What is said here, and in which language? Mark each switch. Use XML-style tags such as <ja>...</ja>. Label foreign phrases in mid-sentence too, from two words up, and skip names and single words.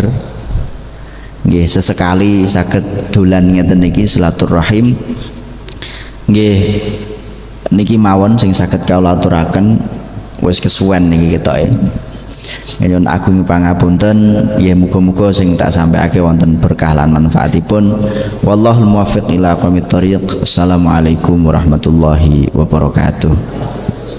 <jv>Nggih, sesekali saged dolan ngeten niki silaturahim. Nggih, niki mawon sing saged kawula aturaken, wis kesuwen niki ketoke. Nyuwun agung pangapunten, nggih muga-muga sing tak sampaiake wonten berkah lan manfaatipun.</jv> <ar>والله الموفق إلى أقوم الطريق. السلام عليكم ورحمة الله وبركاته.</ar>